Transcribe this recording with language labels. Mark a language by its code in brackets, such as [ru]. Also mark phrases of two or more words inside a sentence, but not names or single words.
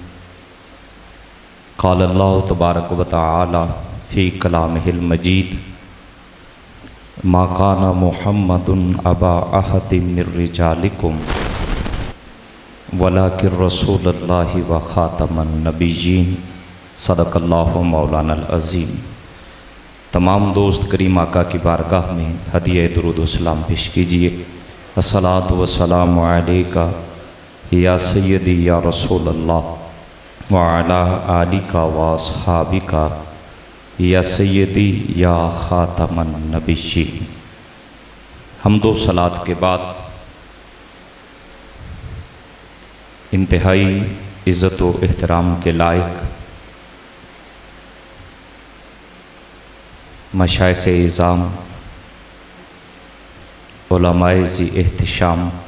[ar] قال الله تبارك وتعالى في كلامه المجيد ما كان محمد أبا أحد من رجالكم ولكن رسول الله وخاتم النبيين. صدق الله مولانا العظيم. [ur] تمام دوست کریم آقا کی بارگاہ میں ہدیہ درود و سلام پیش کیجیے. [ar] الصلاة والسلام عليك يا سيدي يا رسول الله وعلى آلك وأصحابك يا سيدي يا خاتم النبيين. [ur] حمد و صلاۃ کے بعد انتہائی عزت و احترام کے لائق مشائخ عظام، علمائے ذی احتشام,